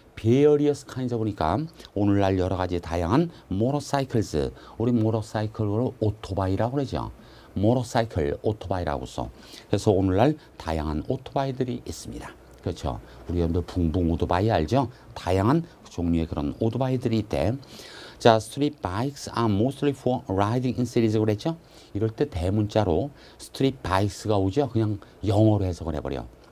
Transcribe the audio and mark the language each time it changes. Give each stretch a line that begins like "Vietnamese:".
English: various kinds
Korean: 보니까 오늘날 여러 가지 다양한 motorcycles, 우리 motorcycle을 오토바이라고 그러죠. motorcycle, 오토바이라고 써. 그래서 오늘날 다양한 오토바이들이 있습니다. 그렇죠. 우리 여러분들 붕붕 오토바이 알죠? 다양한 종류의 그런 오토바이들이 있대.
English: 자, street bikes are mostly for riding in cities
Korean: 그랬죠? 이럴 때 대문자로 street bikes가 오죠? 그냥 영어로 해석을 해버려.